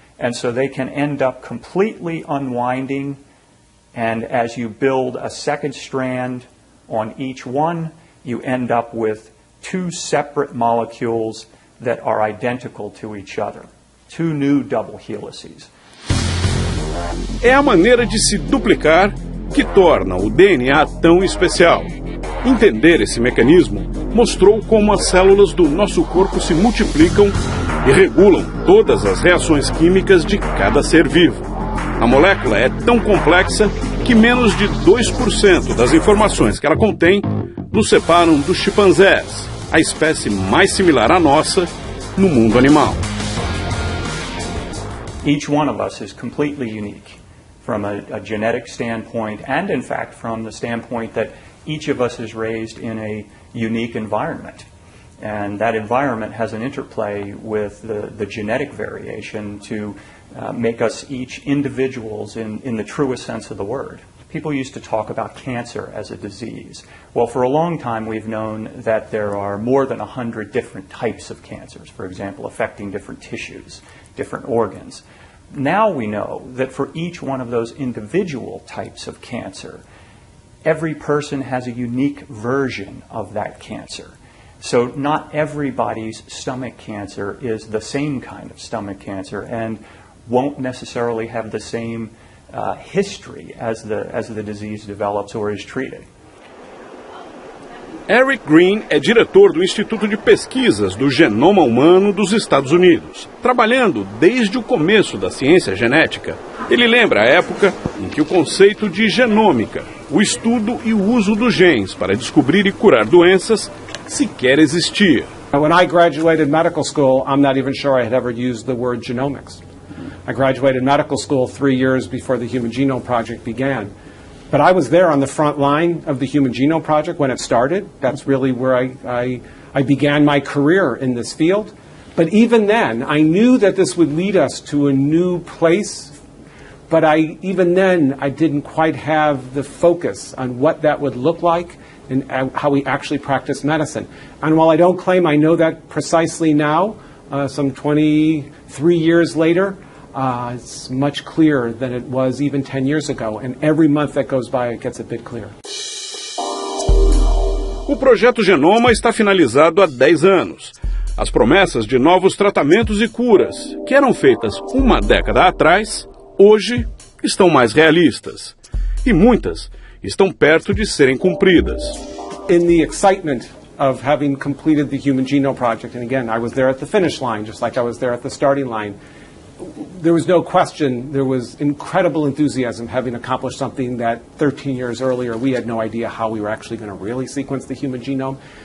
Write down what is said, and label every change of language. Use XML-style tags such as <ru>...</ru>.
<en>And so they can end up completely unwinding, and as you build a second strand on each one, you end up with two separate molecules that are identical to each other. Two new double helices.</en> <pt>É a maneira de se duplicar que torna o DNA tão especial. Entender esse mecanismo mostrou como as células do nosso corpo se multiplicam e regulam todas as reações químicas de cada ser vivo. A molécula é tão complexa que menos de 2% das informações que ela contém nos separam dos chimpanzés, a espécie mais similar à nossa no mundo animal.</pt> <en>Each one of us is completely unique from a genetic standpoint, and in fact from the standpoint that each of us is raised in a unique environment. And that environment has an interplay with the genetic variation to make us each individuals in the truest sense of the word. People used to talk about cancer as a disease. Well, for a long time we've known that there are more than 100 different types of cancers, for example, affecting different tissues, different organs. Now we know that for each one of those individual types of cancer, every person has a unique version of that cancer. So not everybody's stomach cancer is the same kind of stomach cancer and won't necessarily have the same history as the disease develops or is treated.</en> <pt>Eric Green é diretor do Instituto de Pesquisas do Genoma Humano dos Estados Unidos. Trabalhando desde o começo da ciência genética, ele lembra a época em que o conceito de genômica, o estudo e o uso dos genes para descobrir e curar doenças, sequer existia.</pt> <en>When I graduated medical school, I'm not even sure I had ever used the word genomics. I graduated medical school 3 years before the Human Genome Project began. But I was there on the front line of the Human Genome Project when it started. That's really where I began my career in this field. But even then, I knew that this would lead us to a new place. But even then, I didn't quite have the focus on what that would look like and how we actually practice medicine. And while I don't claim I know that precisely now, some 23 years later, it's much clearer than it was even 10 years ago, and every month that goes by it gets a bit clearer.</en> <pt>O projeto Genoma está finalizado há 10 anos. As promessas de novos tratamentos e curas, que eram feitas uma década atrás, hoje estão mais realistas. E muitas estão perto de serem cumpridas.</pt> <en>In the excitement of having completed the Human Genome Project, and again, I was there at the finish line, just like I was there at the starting line, there was no question, there was incredible enthusiasm having accomplished something that 13 years earlier we had no idea how we were actually going to really sequence the human genome.</en>